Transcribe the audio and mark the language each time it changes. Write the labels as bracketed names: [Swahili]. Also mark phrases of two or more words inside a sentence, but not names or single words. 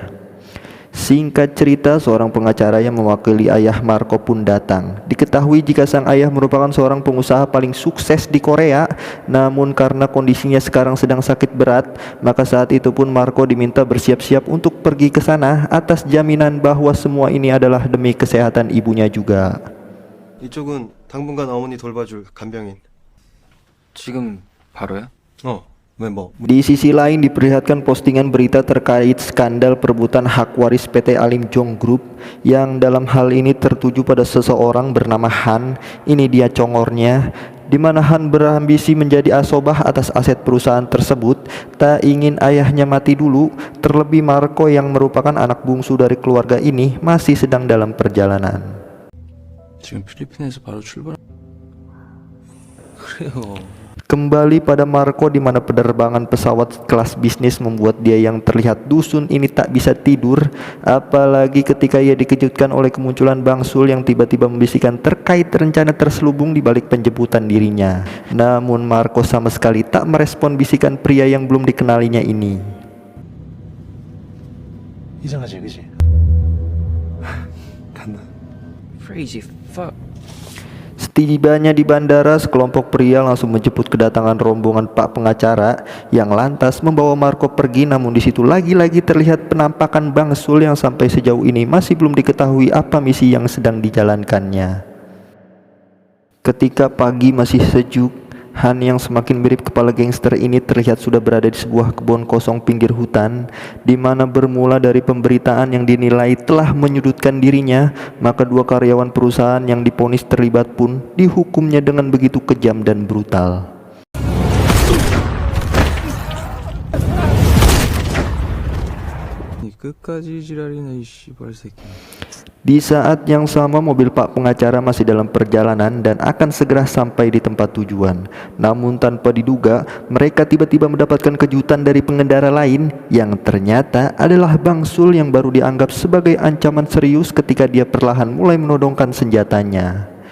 [Indonesian] Singkat cerita, seorang pengacara yang mewakili ayah Marco pun datang. Diketahui jika sang ayah merupakan seorang pengusaha paling sukses di Korea, namun karena kondisinya sekarang sedang sakit berat, maka saat itu pun Marco diminta bersiap-siap untuk pergi ke sana atas jaminan bahwa semua ini adalah demi kesehatan ibunya juga. [Korean] 이쪽은 당분간 어머니 돌봐줄 간병인. 지금 바로야? 왜 뭐? [Indonesian] Di sisi lain diperlihatkan postingan berita terkait skandal perebutan hak waris PT Alim Jong Group yang dalam hal ini tertuju pada seseorang bernama Han. Ini dia congornya, di mana Han berambisi menjadi asobah atas aset perusahaan tersebut, tak ingin ayahnya mati dulu. Terlebih Marco yang merupakan anak bungsu dari keluarga ini masih sedang dalam perjalanan. [Korean] 지금 필리핀에서 바로 출발. 그래요. [Indonesian] Kembali pada Marco, di mana penerbangan pesawat kelas bisnis membuat dia yang terlihat dusun ini tak bisa tidur, apalagi ketika ia dikejutkan oleh kemunculan Bang Sul yang tiba-tiba membisikkan terkait rencana terselubung di balik penjemputan dirinya. Namun Marco sama sekali tak merespon bisikan pria yang belum dikenalinya ini. [Korean] 이상하지, 그지? 간다. [English] Crazy fuck. [Indonesian] Setibanya di bandara, sekelompok pria langsung menjemput kedatangan rombongan Pak pengacara yang lantas membawa Marco pergi. Namun di situ lagi-lagi terlihat penampakan Bang Sul yang sampai sejauh ini masih belum diketahui apa misi yang sedang dijalankannya. Ketika pagi masih sejuk, Han yang semakin mirip kepala gangster ini terlihat sudah berada di sebuah kebun kosong pinggir hutan, di mana bermula dari pemberitaan yang dinilai telah menyudutkan dirinya, maka dua karyawan perusahaan yang diponis terlibat pun dihukumnya dengan begitu kejam dan brutal. [Korean] 끝까지 지랄이나 이 씨발 새끼. [Indonesian] Di saat yang sama mobil Pak pengacara masih dalam perjalanan dan akan segera sampai di tempat tujuan. Namun tanpa diduga, mereka tiba-tiba mendapatkan kejutan dari pengendara lain yang ternyata adalah Bang Sul yang baru dianggap sebagai ancaman serius ketika dia perlahan mulai menodongkan senjatanya.